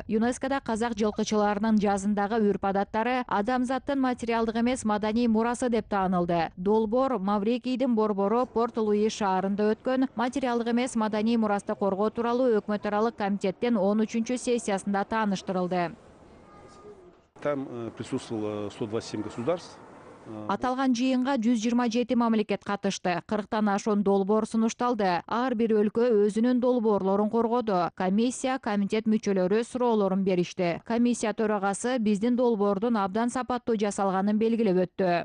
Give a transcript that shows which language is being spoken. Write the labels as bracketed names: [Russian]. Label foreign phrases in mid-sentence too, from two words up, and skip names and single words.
[Kyrgyz] ЮНЕСКОда казак жылкычыларынын жазындагы үрп-адаттары адамзаттын материалдык эмес маданий мурасы деп таанылды. Долбоор Маврикийдин борбору Порт-Луис шаарында өткөн материалдык эмес маданий мурасты коргоо тууралуу өкмөт аралык комитеттин 13-сессиясында тааныштырылды. [Russian] Там присутствовало 127 государств. [Kyrgyz] Аталган жыйынга 127 мамлекет катышты. 40тан ашуун долбоор сунушталды. Ар бир өлкө өзүнүн долбоорлорун коргоду. Комиссия, комитет мүчөлөрү суроолорун беришти. Комиссия төрагасы биздин долбоордун абдан сапаттуу жасалганын белгилеп өттү.